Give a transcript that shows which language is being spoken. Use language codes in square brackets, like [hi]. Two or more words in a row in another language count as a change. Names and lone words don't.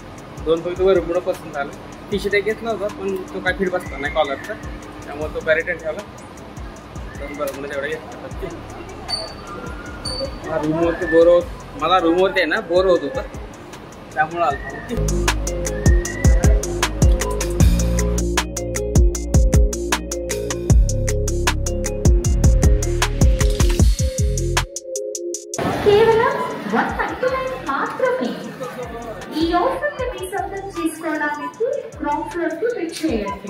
[mr] 2 फक्त भरपूर पसंत आलं. टी-शर्ट एक घेतला होता, पण तो काय फिट बसला नाही कॉलरचा, त्यामुळे तो काय रिटर्न ठेवला. 2 भरपूर तेवढा घेतला. रूमवरती मला रूमवरती आहे ना बोर होत होतं, त्यामुळे आलो. [te] ఈ ఆఫర్ ని సొంతం చేసుకోవడానికి క్రాప్ ఫ్లోర్ కు క్లిక్ చేయండి.